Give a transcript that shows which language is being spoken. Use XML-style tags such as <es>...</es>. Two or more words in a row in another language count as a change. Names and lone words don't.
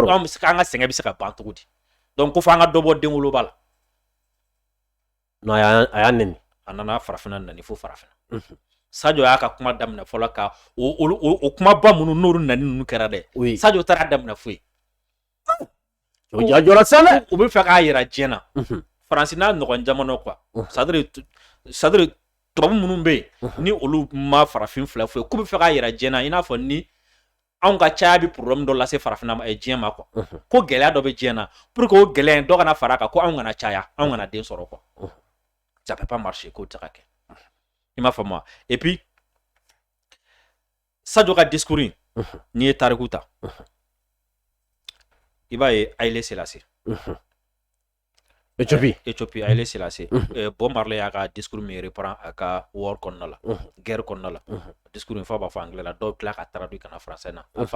<bm>an bɛ se an ka sɛgɛn bɛ se ka ban cogo di donc ko fɔ an ka dɔ bɔ den 7 la non a y'a nɛni a nana farafinna nani fo farafinna Sadio y'a ka kuma daminɛ fɔlɔ ka o kumaba minnu n'olu nani ninnu kɛra dɛ Sadio taara daminɛ foyi o jɔra sisan dɛ u bɛ fɛ k'a yira diɲɛ na Faransi n'a ɲɔgɔn jamana</bm> <fr>quoi c'est à dire</fr> <bm>tubabu minnu bɛ yen ni olu ma farafin filɛ foyi k'u bɛ fɛ k'a yira diɲɛ na i n'a fɔ ni anw ka caya bɛ problème dɔ lase farafinna ma diɲɛ ma quoi ko gɛlɛya dɔ bɛ diɲɛ na pour que o gɛlɛya in dɔ kana fara a kan ko anw kana caya anw kana den sɔrɔ quoi</bm> <fr>ça peut pas marcher</fr> <bm>k'o tɛ se ka kɛ i m'a faamu</bm> <fr>et puis</fr> <bm>Sadio ka discours in n'i ye tariku ta i b'a ye Haile Selassie Éthiopie Haile Selassie Bob Marley y'a ka discours min reprend a ka war kɔnɔna la guerre kɔnɔna la discours in fɔ a b'a fɔ anglais la dɔw tila ka traduit kana français na Alpha</bm>